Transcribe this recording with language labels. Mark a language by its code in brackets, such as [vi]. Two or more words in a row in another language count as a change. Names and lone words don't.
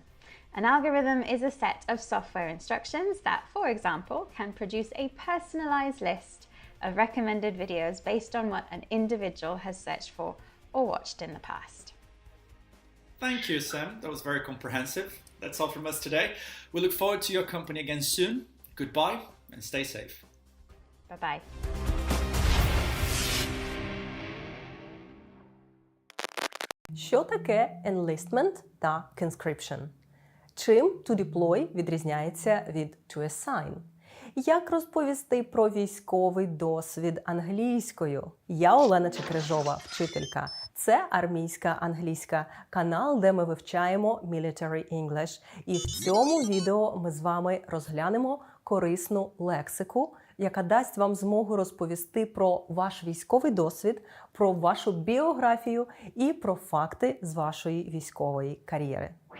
[en] An algorithm is a set of software instructions that, for example, can produce a personalized list of recommended videos based on what an individual has searched for or watched in the past. Thank you, Sam. That was very comprehensive. That's all from us today. We look forward to your company again soon. Goodbye and stay safe. Bye-bye. [uk] Що таке enlistment та conscription? Чим [en] to deploy [uk] відрізняється від [en] to assign? [uk] Як розповісти про військовий досвід англійською? Я Олена Чекрижова, вчителька. Це армійська англійська, канал, де ми вивчаємо [en] Military English. [uk] І в цьому відео ми з вами розглянемо корисну лексику, яка дасть вам змогу розповісти про ваш військовий досвід, про вашу біографію і про факти з вашої військової кар'єри.